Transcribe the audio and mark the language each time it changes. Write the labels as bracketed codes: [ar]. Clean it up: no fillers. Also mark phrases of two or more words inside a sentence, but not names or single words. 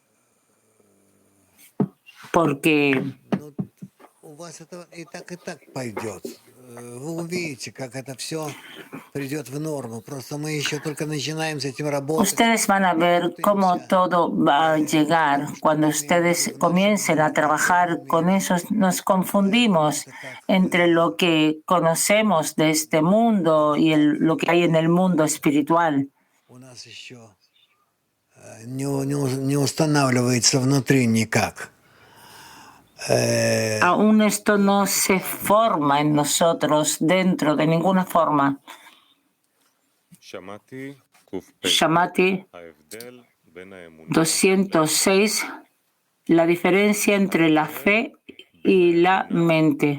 [es] Porque ustedes van a ver cómo todo va a llegar. Cuando ustedes comiencen a trabajar con eso, nos confundimos entre lo que conocemos de este mundo y lo que hay en el mundo espiritual. [ru] Не устанавливается внутри никак. [es] Aún esto no se forma en nosotros dentro de ninguna forma. Shamati 206, la diferencia entre la fe y la mente.